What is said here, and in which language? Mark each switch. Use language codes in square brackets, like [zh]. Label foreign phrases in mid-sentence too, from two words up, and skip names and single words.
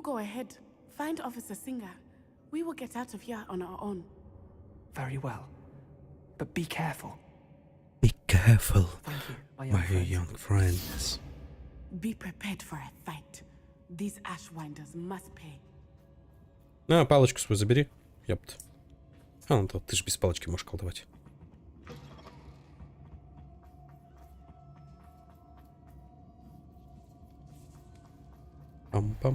[en] You go ahead. Find Officer Singer. We will get out of here on our own. Very well. But be careful. Be careful, Thank you, my young friends. Be prepared for a fight. These Ashwinders must pay. [ru] На, палочку свою забери. Ёпт. А, ну то ты же без палочки можешь колдовать. Пам-пам.